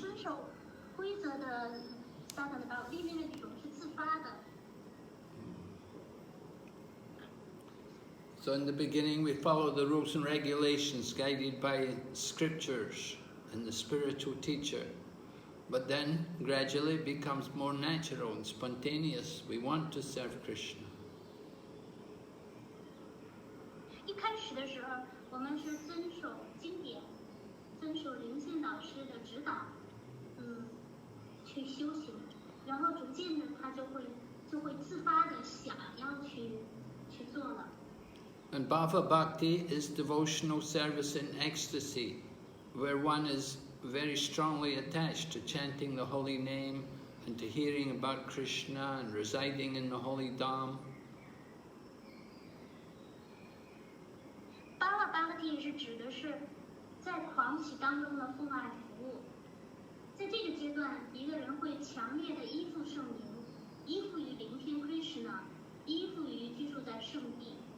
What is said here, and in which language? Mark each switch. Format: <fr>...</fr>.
<zh>遵守规则的 sadhana bhakti， 另外一种是自发的。</zh> <en>So in the beginning we follow the rules and regulations guided by scriptures and the spiritual teacher. But then gradually it becomes more natural and spontaneous. We want to serve Krishna.</en> <zh>一开始的时候，我们是遵守经典，遵守灵性老师的指导，去修行，然后逐渐的他就会自发的想要去做了。</zh> <en>And Bhava Bhakti is devotional service in ecstasy, where one is very strongly attached to chanting the holy name and to hearing about Krishna and residing in the holy Dham.</en> <zh>Bhava Bhakti 是指的是在狂喜当中的奉爱服务，在这个阶段，一个人会强烈的依附圣灵，依附于聆听 Krishna， 依附于居住在圣地。</zh>